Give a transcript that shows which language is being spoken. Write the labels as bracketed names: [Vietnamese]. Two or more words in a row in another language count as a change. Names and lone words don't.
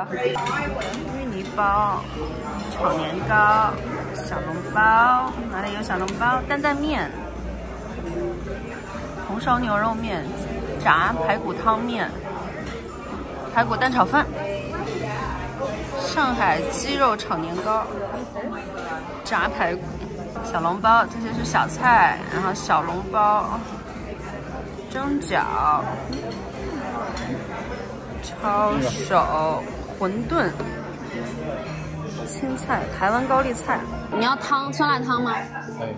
[Chinese] 芋泥包、炒年糕、小籠包，哪裡有小籠包？擔擔麵、紅燒牛肉麵、炸排骨湯麵、排骨蛋炒飯、上海雞肉炒年糕、炸排骨。小籠包，这些是小菜，然后小笼包、蒸饺、抄手、馄饨、青菜、台湾高丽菜。你要汤，酸辣汤吗？可以。